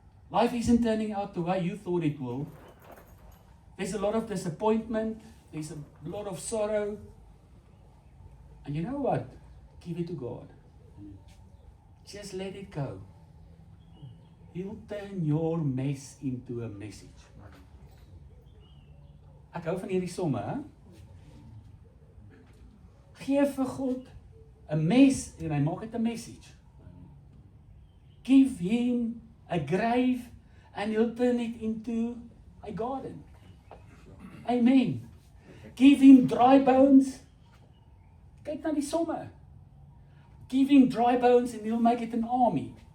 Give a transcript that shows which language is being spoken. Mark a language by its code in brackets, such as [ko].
[en] Life isn't turning out the way you thought it will. There's a lot of disappointment, there's a lot of sorrow. And you know what? Give it to God. Just let it go. He'll turn your mess into a message. [af] Ek hou van hierdie somme, hè? Geef vir God 'n mes en hy maak dit 'n message. [en] Give him a grave and he'll turn it into a garden. Amen. Give him dry bones. [af] Kyk na die somme. [en] Give him dry bones and he'll make it an army.